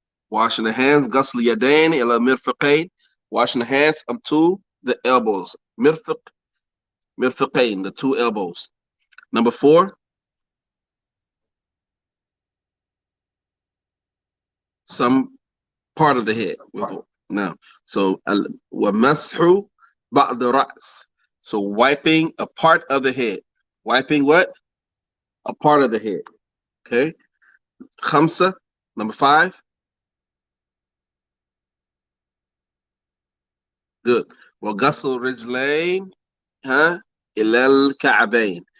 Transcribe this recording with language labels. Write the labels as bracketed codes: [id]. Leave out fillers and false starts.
[en] Washing the hands, [ar] ghusl yadayn ila mirfaqayn, [en] washing the hands up to the elbows. Mirfaqayn, the two elbows. Number four, some part of the head. Now, so [ar] وَمَسْحُ بَعْضِ الرَّأْسِ. [en] So wiping a part of the head. Wiping what? A part of the head. Okay. Khamsa, number five. Good. [ar] وَغَسْلُ الرِّجْلَيْنِ إِلَى الْكَعْبَيْنِ.